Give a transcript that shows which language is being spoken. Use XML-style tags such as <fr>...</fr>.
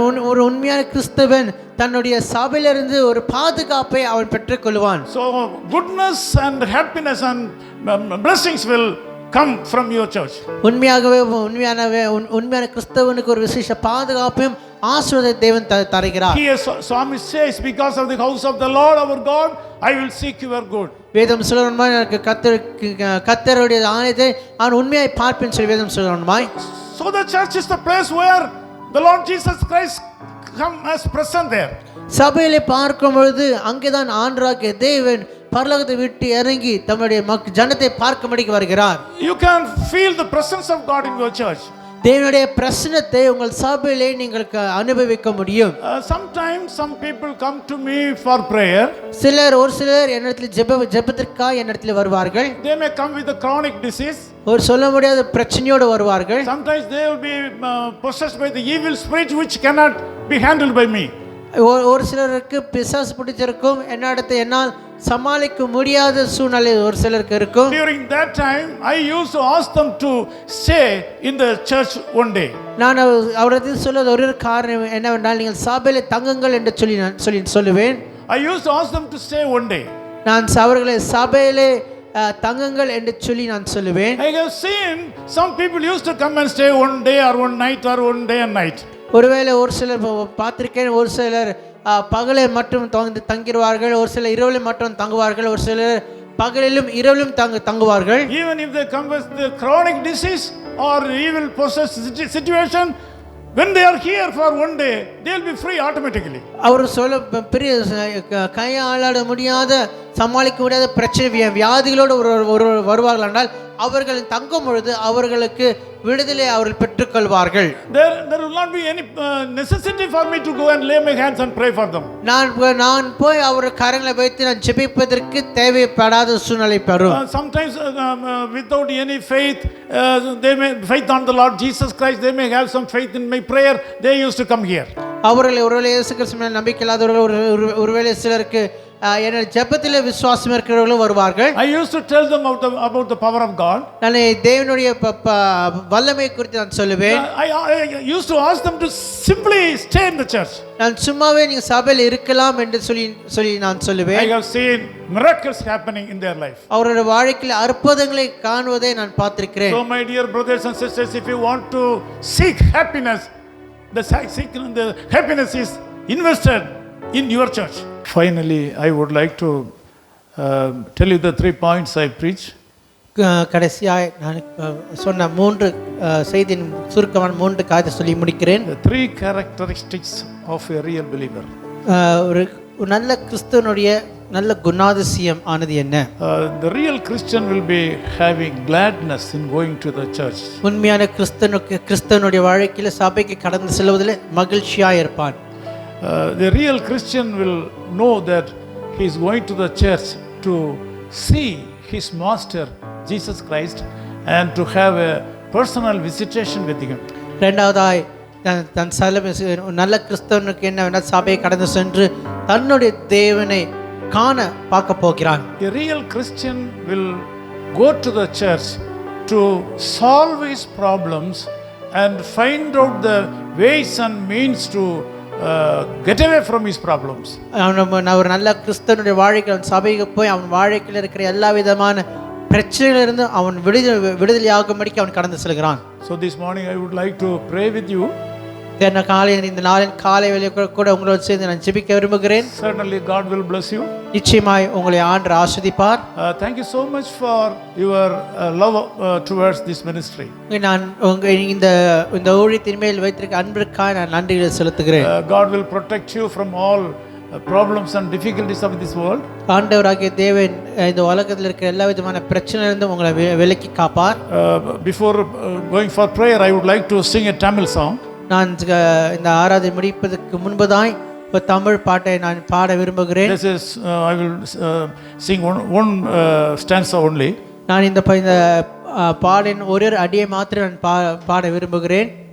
<ta>ஒரு உண்மையான கிறிஸ்தவன் தன்னுடைய சபையிலிருந்து ஒரு பாதுகாப்பை அவன் பெற்றுக்கொள்வான்.</ta> <en>So goodness and happiness and blessings will come from your church.</en> <ta>உண்மையான கிறிஸ்தவனுக்கு ஒரு விசேஷ பாதுகாப்பையும் ஆசீர்வாதத்தை தேவன் தருகிறார்.</ta> <en>Here psalmist says, because of the house of the Lord our God I will seek your good.</en> <ta>வேதம் சொல்லுவாய் எனக்கு கர்த்தருடைய ஆலயத்தை நான் உண்மையாய் பார்ப்பேன் சொல்லி வேதம் சொல்லுவாய்.</ta> <en>So the church is the place where the Lord Jesus Christ come as present there.</en> <ta>சபையிலே பார்க்கும் பொழுது அங்கேதான் ஆண்டவராகிய தேவன் பரலோகத்தை விட்டு இறங்கி தம்முடைய ஜனத்தை பார்க்கும்படிக்கு வருகிறார்.</ta> <en>You can feel the presence of God in your church.</en> <ta>தேவனுடைய பிரசன்னத்தை உங்கள் சபையிலே நீங்கள் அனுபவிக்க முடியும்.</ta> <en>Sometimes some people come to me for prayer.</en> <ta>ஒரு சிலர் என்னிடத்தில் ஜெபத்திற்காக என்னிடத்தில் வருவார்கள்.</ta> <en>They may come with a chronic disease.</en> <ta>ஒரு சொல்ல முடியாத பிரச்சனையோடு வருவார்கள்.</ta> <en>Sometimes they will be possessed by the evil spirit which cannot be handled by me.</en> <ta>ஒரு சிலருக்கு பிசாசு பிடிச்சிருக்கும், என்னால் சமாளிக்க முடியாத சூழ்நிலை ஒரு சிலருக்கு இருக்கும்.</ta> <en>During that time I used to ask them to stay in the church one day.</en> <ta>நான் அவரது சொல்ல ஒரு காரணம் என்னவென்றால் நீங்கள் சபையிலே தங்குங்கள் என்று சொல்லுவேன்.</ta> <en>I used to ask them to stay one day.</en> <ta>நான் அவர்களை சபையிலே தங்குங்கள் என்று சொல்லி நான் சொல்லுவேன்.</ta> <en>I have seen some people used to come and stay one day or one night or one day and night.</en> <ta>ஒருவேளை ஒரு சிலர் பார்த்திருக்கேன், ஒரு சிலர் பகலை மட்டும் தங்கிடுவார்கள், ஒரு சிலர் இரவுல மட்டும் தங்குவார்கள், ஒரு சிலர் பகலிலும் இரவிலும் தங்குவார்கள்.</ta> <en>Even if they come with the chronic disease or evil possessed situation, when they are here for one day, they will be free automatically.</en> <ta>அவர் சொல்ல பெரிய கையாளாட முடியாத சமாளிக்க முடியாத பிரச்சனை வியாதிகளோடு ஒரு வருவார்கள் என்றால் அவர்கள் தங்கும் பொழுது அவர்களுக்கு விடுதலை அவர்கள் பெற்றுக்கொள்வார்கள்.</ta> <en>There will not be any necessity for me to go and lay my hands and pray for them.</en> <ta>நான் போய் அவர் கரங்களை வைத்து நான் ஜெபிப்பதற்கு தேவைப்படாத சூழ்நிலை பெறும்.</ta> <en>Sometimes without any faith, they may faith on the Lord Jesus Christ, they may have some faith in my prayer, they used to come here.</en> <ta>அவர்கள் ஒருவேளை இயேசு கிறிஸ்து மேல் நம்பிக்கை இல்லாதவர்கள் ஒருவேளை சிலருக்கு என்ன ஜெபத்திலே விசுவாசம் இருக்கிறவர்களும் வருவார்கள்.</ta> <en>I used to tell them about the power of God.</en> <ta>நான் தேவனுடைய வல்லமை குறித்து நான் சொல்லுவேன்.</ta> <en>I used to ask them to simply stay in the church.</en> <ta>நான் சும்மாவே நீங்க சபையில் இருக்கலாம் என்று சொல்லி நான் சொல்லுவேன்.</ta> <en>I have seen miracles happening in their life.</en> <ta>அவருடைய வாழ்க்கையில் அற்புதங்களை காணுவதை நான் பார்த்திருக்கிறேன்.</ta> <en>So my dear brothers and sisters, if you want to seek happiness, the happiness is invested in your church. Finally, I would like to tell you the 3 points I preach.</en> <ta>கடைசியாய் நான் சொன்ன 3 செய்தியின் சுருக்கமான 3 காரியத்தை சொல்லி முடிக்கிறேன்.</ta> <en>The 3 characteristics of a real believer.</en> <ta>ஒரு நல்ல கிறிஸ்தவனுடைய நல்ல குணாதிசயம் ஆனது என்ன?</ta> <en>The real Christian will be having gladness in going to the church.</en> <ta>உண்மையான கிறிஸ்தவனுடைய வாழ்க்கையில் சபைக்கு கடந்து செல்வதில் மகிழ்ச்சியாக இருப்பான்.</ta> <en>The real Christian will know that he is going to the church to see his master Jesus Christ and to have a personal visitation with him.</en> <ta>இரண்டாவதாய் தன் நல்ல கிறிஸ்தவனுக்கு என்னவென்றால் சபையை கடந்து சென்று தன்னுடைய தேவனை காண பார்க்க போகிறான்.</ta> <en>A real Christian will go to the church to solve his problems and find out the ways and means to get away from his problems.</en> <ta>ஒரு நல்ல கிறிஸ்தவனுடைய வாழ்க்கையில் சபைக்கு போய் அவன் வாழ்க்கையில் இருக்கிற எல்லா விதமான பிரச்சனைகளிலிருந்து அவன் விடுதலையாகும்படிக்கு அவன் கடந்து செல்கிறான்.</ta> <en>So this morning I would like to pray with you.</en> <ta>இந்த நாளின் காலை வேளையில் கூட உங்களோடு சேர்ந்து நான் ஜெபிக்க விரும்புகிறேன்.</ta> <en>Certainly God will bless you.</en> <ta>நிச்சயமாய் உங்களை ஆண்டவர் ஆசீர்வதிப்பார்.</ta> <en>Thank you so much for your love towards this ministry.</en> <ta>நான் இந்த ஊழியத்தின் மேல் வைத்திருக்க அன்பிற்காக நான் நன்றிகளை செலுத்துகிறேன்.</ta> <en>God will protect you from all problems and difficulties of this world.</en> <ta>ஆண்டவராகிய தேவன் இந்த உலகத்தில் இருக்கிற எல்லா விதமான பிரச்சனையிலிருந்து உங்களை விலக்கி காப்பார்.</ta> <en>Before going for prayer, I would like to sing a Tamil song.</en> <ta>நான் இந்த ஆராதனை முடிப்பதற்கு முன்பதாய் ஒரு தமிழ் பாட்டை நான் பாட விரும்புகிறேன்.</ta> <en>This is I will sing one stanza only.</en> <ta>நான் இந்த பாடின் ஒரு அடியை மாத்திரம் நான் பாட விரும்புகிறேன்.</ta>